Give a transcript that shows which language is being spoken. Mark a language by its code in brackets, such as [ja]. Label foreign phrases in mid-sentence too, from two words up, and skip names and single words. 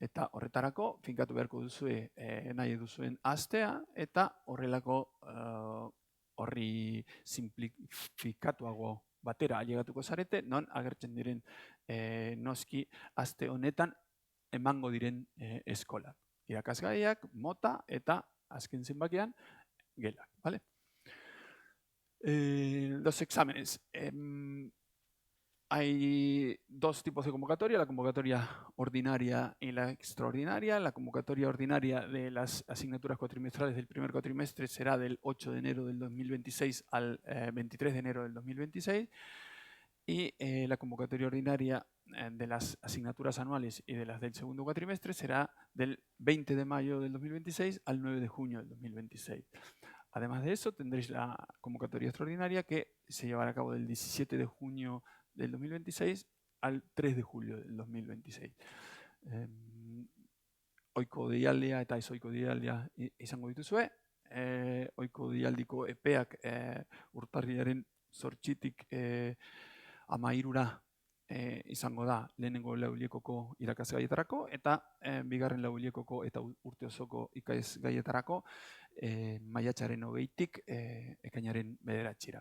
[eu] Eta horretarako, finkatu beharko duzue nahi duzuen astea, eta horrelako horri simplifikatuago batera ailegatuko zarete, non agertzen diren noski aste honetan emango diren eskolak. Irakasgaiak, mota eta azken zenbakian gelak, [es] ¿vale? Los exámenes. Hay dos tipos de convocatoria, la convocatoria ordinaria y la extraordinaria. La convocatoria ordinaria de las asignaturas cuatrimestrales del primer cuatrimestre será del 8 de enero del 2026 al 23 de enero del 2026. Y la convocatoria ordinaria de las asignaturas anuales y de las del segundo cuatrimestre será del 20 de mayo del 2026 al 9 de junio del 2026. Además de eso, tendréis la convocatoria extraordinaria que se llevará a cabo del 17 de junio del 2026 al 3 de julio del 2026. [eu] Ohiko deialdia eta ez ohiko deialdia izango dituzue. Ohiko deialdiko epeak urtarrilaren 8tik 13 izango da lehenengo lauhiekoko irakasgaietarako eta bigarren lauhiekoko eta urte osoko ikasgaietarako maiatzaren 20tik ekainaren 9.